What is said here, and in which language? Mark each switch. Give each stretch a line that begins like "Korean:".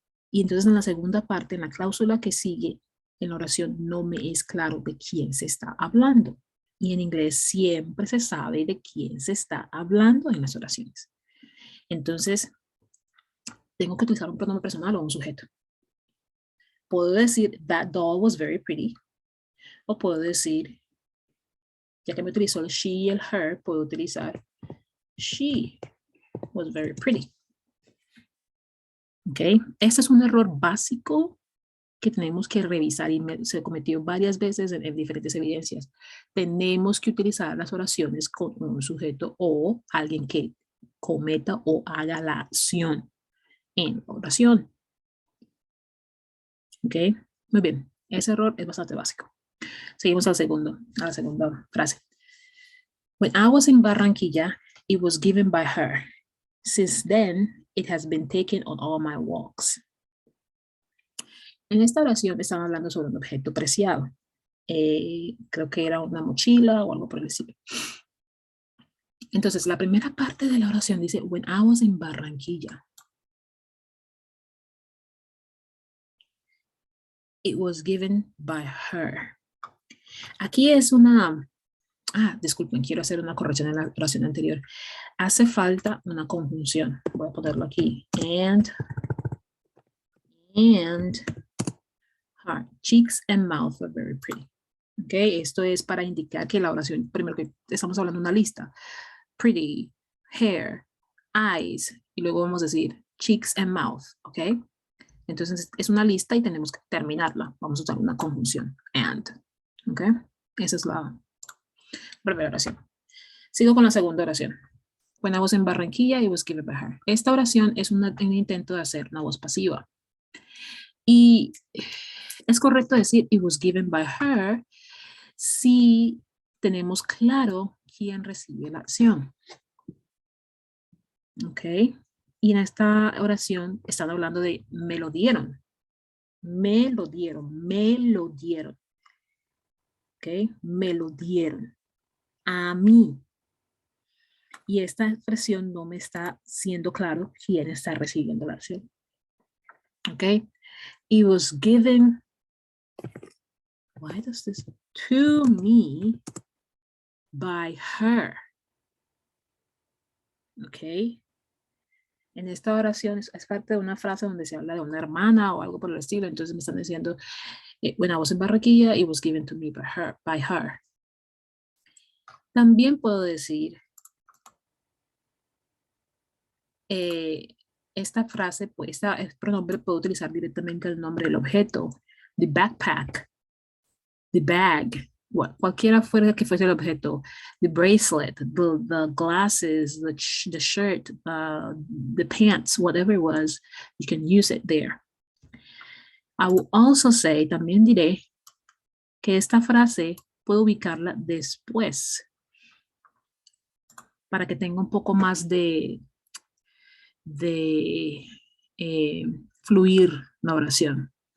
Spanish: Y entonces en la segunda parte, en la cláusula que sigue, en la oración no me es claro de quién se está hablando. Y en inglés siempre se sabe de quién se está hablando en las oraciones. Entonces, tengo que utilizar un pronombre personal o un sujeto. Puedo decir,
English: that doll was very pretty.
Spanish: O puedo decir, ya que me utilizó el she y el her, puedo utilizar,
English: she was very pretty.
Spanish: ¿Ok? Este es un error básico que tenemos que revisar y se cometió varias veces en diferentes evidencias. Tenemos que utilizar las oraciones con un sujeto o alguien que cometa o haga la acción en oración. ¿Ok? Muy bien. Ese error es bastante básico. Seguimos a la segunda frase.
English: When I was in Barranquilla, it was given by her. Since then, it has been taken on all my walks.
Spanish: En esta oración están hablando sobre un objeto preciado. Creo que era una mochila o algo por el estilo. Entonces, la primera parte de la oración dice,
English: when I was in Barranquilla, it was given by her.
Spanish: Aquí es una... disculpen, quiero hacer una corrección en la oración anterior. Hace falta una conjunción. Voy a ponerlo aquí.
English: And her cheeks and mouth were very pretty.
Spanish: Ok, esto es para indicar que la oración, primero que estamos hablando de una lista.
English: Pretty, hair, eyes,
Spanish: y luego vamos a decir
English: cheeks and mouth,
Spanish: ok. Entonces es una lista y tenemos que terminarla. Vamos a usar una conjunción, and, ok. Esa es la primera oración. Sigo con la segunda oración.
English: When I was in Barranquilla, it was given by her.
Spanish: Esta oración es un intento de hacer una voz pasiva. Y es correcto decir
English: it was given by her
Spanish: si tenemos claro quién recibe la acción. Ok. Y en esta oración están hablando de me lo dieron. Me lo dieron. Me lo dieron. Ok. Me lo dieron. A mí. Y esta expresión no me está siendo claro quién está recibiendo la acción.
English: Ok. It was given. Why does this? To me by her. Ok.
Spanish: En esta oración es parte de una frase donde se habla de una hermana o algo por el estilo. Entonces me están diciendo,
English: when I was in Barranquilla, it was given to me by her.
Spanish: También puedo decir, esta frase, pues, este pronombre puedo utilizar directamente el nombre del objeto.
English: The backpack, the bag,
Spanish: cualquiera fuera que fuese el objeto.
English: The bracelet, the glasses, the shirt, the pants, whatever it was, you can use it there. I will also say,
Spanish: también diré, que esta frase puedo ubicarla después para que tenga un poco más de fluir la oración.